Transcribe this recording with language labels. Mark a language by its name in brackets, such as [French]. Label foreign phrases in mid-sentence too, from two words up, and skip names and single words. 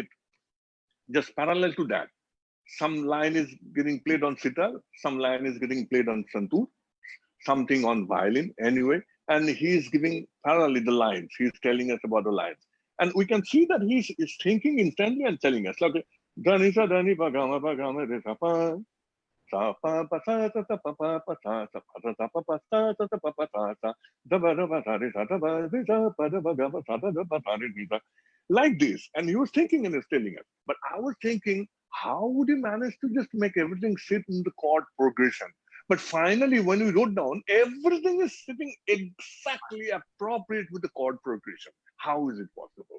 [English] Just parallel to that, some line is getting played on sitar, some line is getting played on santoor, something on violin anyway, and he's giving parallelly the lines. He's telling us about the lines. And we can see that he's thinking instantly and telling us, like, Dhani sa dhani pa gama pa gama re sa pa. Sa pa pa sa sa sa pa pa pa sa sa pa sa pa pa sa sa sa pa pa sa sa da ba da ba sa re sa da ba re sa pa da ba ga ba sa da da ba sa re sa. Like this. And he was thinking and he's telling us. But I was thinking, how would he manage to just make everything sit in the chord progression? But finally, when we wrote down, everything is sitting exactly appropriate with the chord progression. How is it possible?